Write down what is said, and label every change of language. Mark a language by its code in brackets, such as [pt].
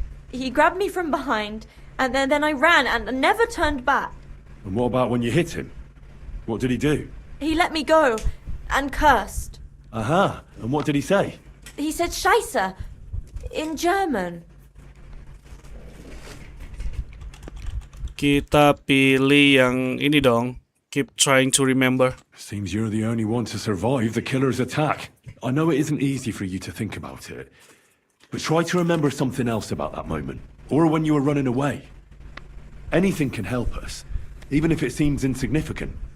[en] He grabbed me from behind, and then I ran and never turned back. And what about when you hit him? What did he do? He let me go, and cursed. Aha, and what did he say? He said Scheiße, in German. [id] Kita pilih yang ini dong. [en] Keep trying to remember. Seems you're the only one to survive the killer's attack. I know it isn't easy for you to think about it, but try to remember something else about that moment, or when you were running away. Anything can help us, even if it seems insignificant.